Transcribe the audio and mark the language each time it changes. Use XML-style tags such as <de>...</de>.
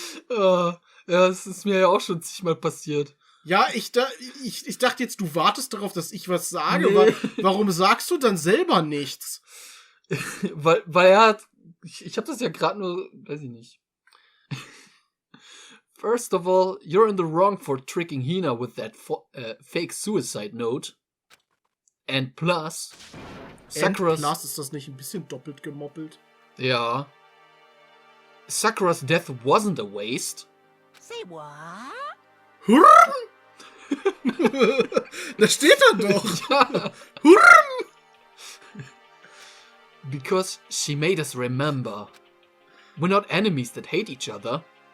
<de>Ja, das ist mir ja auch schon zigmal passiert. Ja, ich dachte jetzt, du wartest darauf, dass ich was sage. Nee. Warum sagst du dann selber nichts? weil er hat... Ich habe das ja gerade nur... Weiß ich nicht.</de> <en>First of all, you're in the wrong for tricking Hina with that fake suicide note. And plus... Sakura's...</en> <de>Plus, ist das nicht ein bisschen doppelt gemoppelt? Ja.</de> <en>Sakura's death wasn't a waste. Say what?</en> <de>Hurm! Da steht er doch! Ja. Hurm!</de> <en>Because she made us remember. We're not enemies that hate each other.</en>